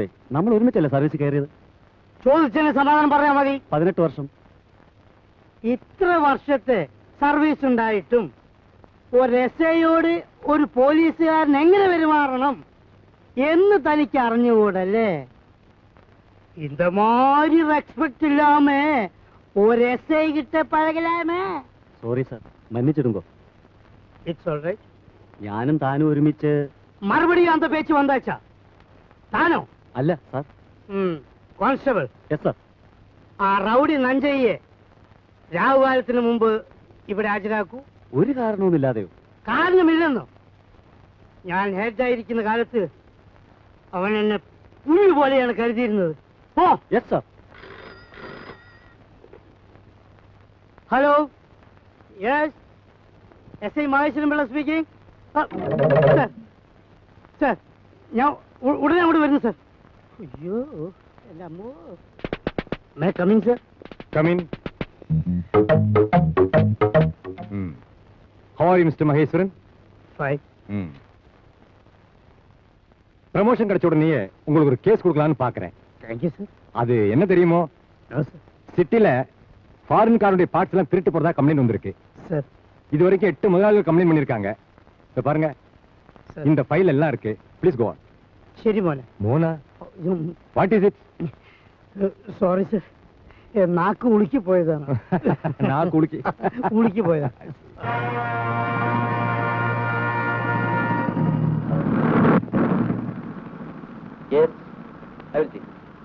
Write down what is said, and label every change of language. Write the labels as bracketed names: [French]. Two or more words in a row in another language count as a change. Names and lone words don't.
[Malayalam] നമ്മൾ ഒരുമിച്ചല്ലേ സർവീസ് കയറിയത്? ചോദിച്ചതിന് സമാധാനം പറയാൻ മതി. 18 വർഷം. ഇത്ര വർഷത്തെ സർവീസ് ഉണ്ടായിട്ടും ഒരു എസ്ഐയോട് ഒരു പോലീസുകാരൻ എങ്ങനെ പെരുമാറണം എന്ന് തനിക്ക് അറിഞ്ഞുകൂടല്ലേ? [Tamil] இந்த மாதிரி ரெஸ்பெக்ட் இல்லாம ஒரு எஸ்ஐ கிட்ட பழகலாமே. [English] sorry sir, [Malayalam] മன்னிச்சிடுங்கோ. [English] it's all right. [Malayalam] ഞാനും താനും ഒരുമിച്ച്. [Tamil] மறுபடியும் அந்த பேச்சு வந்தாச்சா? தானோ? [Malayalam] അല്ല സാർ. കോൺസ്റ്റബിൾ. [English] yes sir. [Malayalam] ആ റൗഡി നഞ്ചയ്യെ രാഹുകാലത്തിന് മുമ്പ് ഇവിടെ ഹാജരാക്കൂ. ഒരു കാരണവുമില്ലാതെയോ? കാരണമില്ലെന്നോ? ഞാൻ ഹെഡായിരിക്കുന്ന കാലത്ത് അവൻ എന്നെ പുഴു പോലെയാണ് കരുതിയിരുന്നത്. ഓ [English] yes sir. hello, yes, [Malayalam] എസ് ഐ മഹേശ്വരൻ പിള്ള സ്പീക്കിംഗ്. സാർ, ഞാൻ ഉടനെ അങ്ങോട്ട് വരുന്നു സാർ. അയ്യോ, അമ്മോ. [English] may coming sir. Come in. How are you, Mr. Maheswaran? ഫൈൻ. [Tamil] ப்ரமோஷன் கிடைச்ச உடனே உங்களுக்கு ஒரு கேஸ் கொடுக்கலான்னு பாக்குறேன். தேங்க்யூ சார். அது என்ன தெரியுமோ? சிட்டில ஃபாரின் காருடைய பார்ட்ஸ் எல்லாம் திருட்டு போறதா கம்ப்ளைண்ட் வந்திருக்கு சார். இது வரைக்கும் 8 முதலாளிகள் கம்ப்ளைண்ட் பண்ணிருக்காங்க. இத பாருங்க, இந்த ஃபைல் எல்லாம் இருக்கு. [English] please go on. [Malayalam] ശരി മോനെ. [English] மோனா, what is it? [Malayalam] സോറി സാർ, നാക്ക് ഉളുക്കി പോയതാണ്. [Tamil] நான் குளிக்கி [Malayalam] ഉളുക്കി പോയതാ. [English] Yes, I will see.